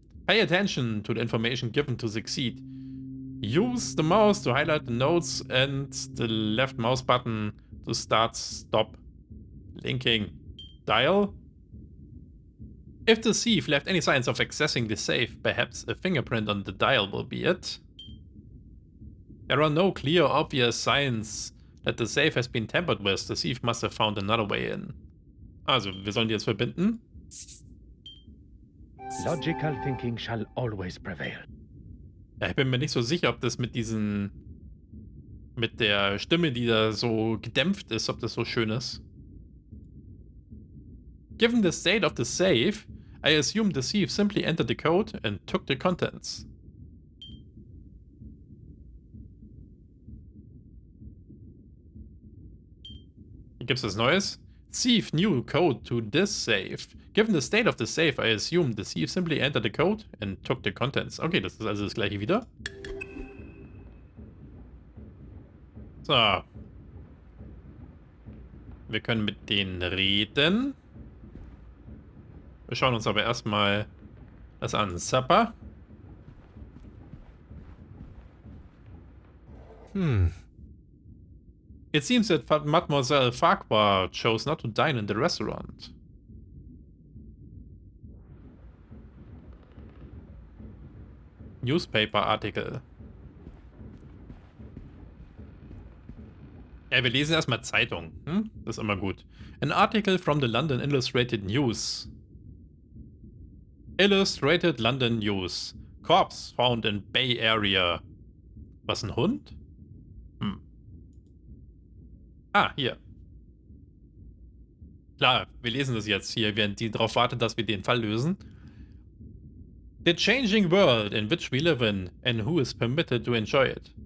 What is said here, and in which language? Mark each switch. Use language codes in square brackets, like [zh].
[en] Pay attention to the information given to succeed. Use the mouse to highlight the notes and the left mouse button to start stop linking. Dial. If the thief left any signs of accessing the safe, perhaps a fingerprint on the dial will be it. There are no clear obvious signs that the safe has been tampered with. The thief must have found another way in. [de] Also, wir sollen die jetzt verbinden. [en] Logical thinking shall always prevail. [de] Ja, ich bin mir nicht so sicher, ob das mit diesen... mit der Stimme, die da so gedämpft ist, ob das so schön ist. [en] Given the state of the safe, I assume the thief simply entered the code and took the contents. [de] Hier gibt's was Neues. [en] Thief new code to this safe. Given the state of the safe, I assume the thief simply entered the code and took the contents. [de] Okay, das ist also das gleiche wieder. So. Wir können mit denen reden. Wir schauen uns aber erstmal das an. Zappa. [en] It seems that Mademoiselle Farquhar chose not to dine in the restaurant. [de] Newspaper Artikel. Ja, wir lesen erstmal Zeitung. Das ist immer gut. [en] An article from the London Illustrated News. Illustrated London News. Corpse found in Bay Area. [de] Was, ein Hund? Ah, hier. Klar, wir lesen das jetzt hier, während die darauf wartet, dass wir den Fall lösen. [en] The changing world in which we live in and who is permitted to enjoy it.